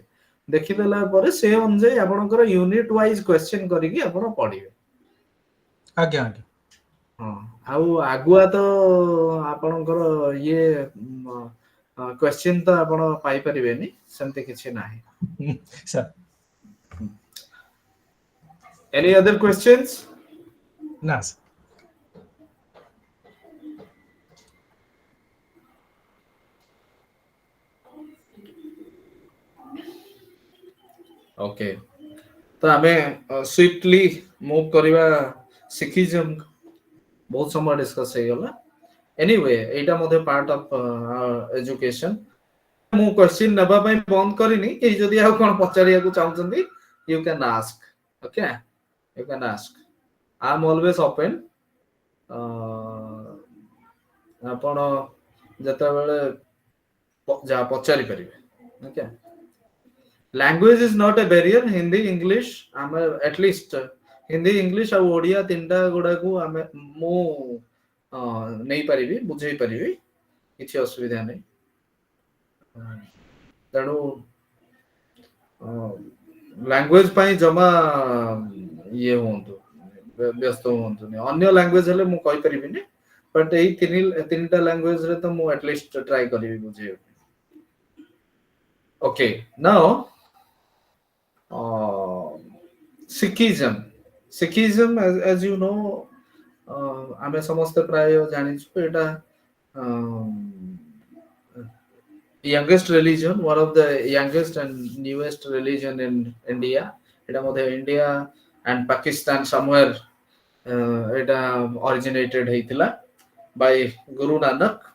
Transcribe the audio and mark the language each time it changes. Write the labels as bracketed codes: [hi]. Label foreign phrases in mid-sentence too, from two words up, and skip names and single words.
[or] ଦେଖିଦେଲା ପରେ ସେ ଅନୁଯାୟୀ ଆପଣଙ୍କର [en] unit wise question [or] କରିକି ଆପଣ ପଢିବେ। ଆଜ୍ଞା ଆଜ୍ଞା ହଁ, ଆଉ ଆଗୁଆ ତ ଆପଣଙ୍କର ଇଏ କ୍ୱେଶ୍ଚିନ୍ ତ ଆପଣ ପାଇପାରିବେନି, ସେମିତି କିଛି ନାହିଁ। ସାର୍। [en] Any other questions? [or] ନା ସାର୍। ଓକେ, ତ ଆମେ [en] swiftly move [or] କରିବା। ସିକିଜମ ବହୁତ ସମୟ ଡିସ୍କସ ହେଇଗଲା। [en] ଏନିୱେ, [or] ଏଇଟା ମଧ୍ୟ [en] part of education. [or] ମୁଁ କ୍ୱେଶ୍ଚିନ୍ ନେବା ପାଇଁ ବନ୍ଦ କରିନି, କେହି ଯଦି ଆଉ କଣ ପଚାରିବାକୁ ଚାହୁଁଛନ୍ତି [en] you can ask. Okay, you can ask. I am always open. [or] ଆପଣ ଯେତେବେଳେ ଯାହା ପଚାରି ପାରିବେ। [en] okay, language is not a barrier. [or] ହିନ୍ଦୀ ଇଂଲିଶ ଆମେ ଆଟଲିଷ୍ଟ ହିନ୍ଦୀ ଇଂଲିଶ ଆଉ ଓଡିଆ ତିନିଟା ଗୁଡାକୁ ଆମେ ମୁଁ ନେଇପାରିବି, ବୁଝେଇ ପାରିବି, କିଛି ଅସୁବିଧା ନାହିଁ। ତେଣୁ ଲାଙ୍ଗୁଏଜ ପାଇଁ ଜମା ଇଏ ହୁଅନ୍ତୁ, ବ୍ୟସ୍ତ ହୁଅନ୍ତୁନି। ଅନ୍ୟ ଲାଙ୍ଗୁଏଜ ହେଲେ ମୁଁ କହିପାରିବିନି, ବଟ୍ ଏଇ ତିନିଟା ଲାଙ୍ଗୁଏଜରେ ତ ମୁଁ ଆଟଲିଷ୍ଟ ଟ୍ରାଏ କରିବି ବୁଝେଇବା ପାଇଁ। [en] okay, now Sikhism, as you know, [or] ଆମେ ସମସ୍ତେ ପ୍ରାୟ ଜାଣିଛୁ ଏଇଟା [en] youngest religion, one of the youngest and newest religion in India. [or] ଏଇଟା ମଧ୍ୟ [en] India and Pakistan somewhere এটা originated ହେଇଥିଲା by Guru Nanak.